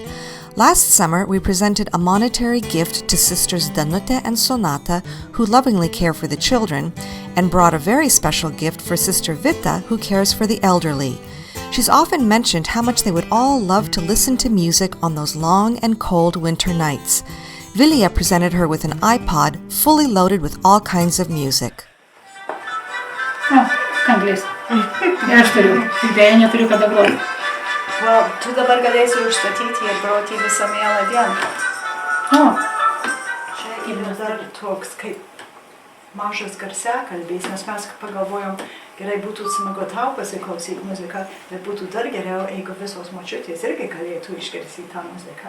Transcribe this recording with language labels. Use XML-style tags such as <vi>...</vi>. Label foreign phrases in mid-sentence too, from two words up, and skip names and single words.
<en>Last summer, we presented a monetary gift to Sisters Danutė and Sonata, who lovingly care for the children, and brought a very special gift for Sister Vita, who cares for the elderly. She's often mentioned how much they would all love to listen to music on those long and cold winter nights. Vilija presented her with an iPod fully loaded with all kinds of music.</en> <lt>Anglis. Ir aš turiu, tik dėja neturiu kada groti. Tu dabar galėsi užstatyti ir groti visą mielą dieną. Čia yra dar toks kaip mažas garsiakalbys, nes mes pagalvojom, gerai būtų smagu tau pasiklausyti muziką, bet būtų dar geriau, jeigu visos močiutės irgi galėtų išgirsti tą muziką.</lt>